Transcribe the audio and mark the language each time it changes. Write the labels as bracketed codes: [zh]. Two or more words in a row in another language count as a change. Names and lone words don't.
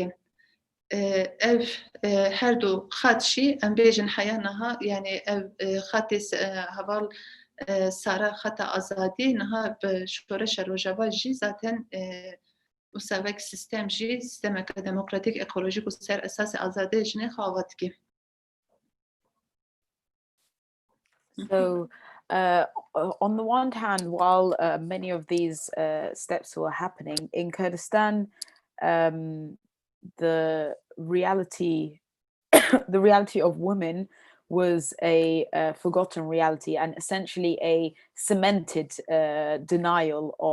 [ku] Ev her du xet jî em bêjin heya niha yani ev xetê heval Sara xeta azadî niha bi şoreşa Rojava jî zaten wisa wek sistem jî sistemeke demokratîk ekolojik û ser esasê azadiyê jinê xwe dike. [en] So, on the one hand, while many of these steps were happening in Kurdistan, the reality, the reality of women was a forgotten reality and essentially a cemented denial